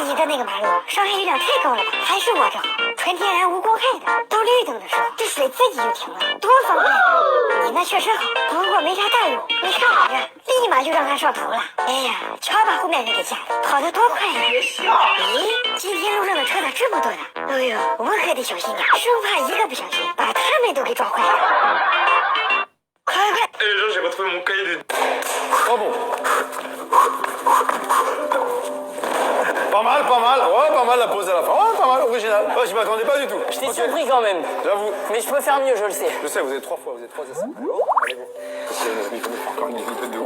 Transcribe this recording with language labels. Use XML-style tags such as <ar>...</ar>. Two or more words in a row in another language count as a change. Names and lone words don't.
<zh>你的那个马路伤害力量太高了吧？还是我这好，纯天然无公害的。都绿灯的时候，这水自己就停了，多方便！你那确实好，不过没啥大用。你看我这，立马就让他上头了。哎呀，瞧把后面那个架的，跑得多快呀！别笑。咦，今天路上的车咋这么多呢？哎呦，我可得小心点，生怕一个不小心把他们都给撞坏了。快快！</zh> <fr>Et déjà, j'ai pas trouvé mon cahier des... Oh bon. Pas mal, ouais, pas mal la pause à la fin. Ouais, pas mal, original. Ouais, je m'attendais pas du tout. Je t'ai surpris quand même. J'avoue. Mais je peux faire mieux, je le sais. Je sais, vous êtes 3 fois, vous êtes 3 essais. Allez, go. Parce que il faut faire encore une vidéo de ouf.</fr>